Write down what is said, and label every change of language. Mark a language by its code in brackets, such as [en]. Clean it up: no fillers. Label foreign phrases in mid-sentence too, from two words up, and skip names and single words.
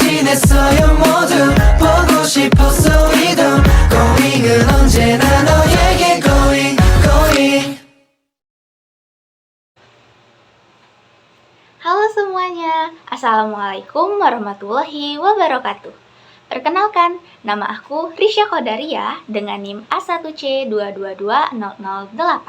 [ko] 원했어요 모두 보고 싶었어 이던 Going은 언제나 너에게 [en] going going. [id] Halo semuanya, [ar] السلام عليكم ورحمة الله وبركاته. [id] Perkenalkan, nama aku Risha Kodaria dengan NIM A1C222008.